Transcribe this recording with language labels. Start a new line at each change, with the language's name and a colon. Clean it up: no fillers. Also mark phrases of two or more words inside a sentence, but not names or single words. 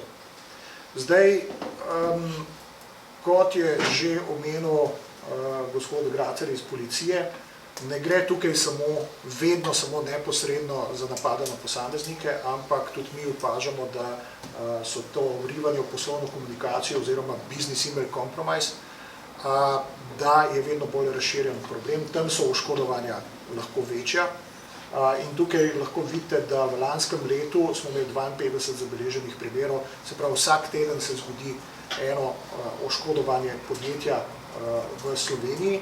Slovenian: Zdaj, kot je že omenil gospod Gracer iz policije, ne gre tukaj vedno samo neposredno za napada na posameznike, ampak tudi mi opažamo, da so to vrivanje v poslovno komunikacijo oziroma
English: business email compromise,
Slovenian: da je vedno bolj razširjen problem. Tam so oškodovanja lahko večja. In tukaj lahko vidite, da v lanskem letu smo imeli 52 zabeleženih primerov, se pravi vsak teden se zgodi eno oškodovanje podjetja v Sloveniji.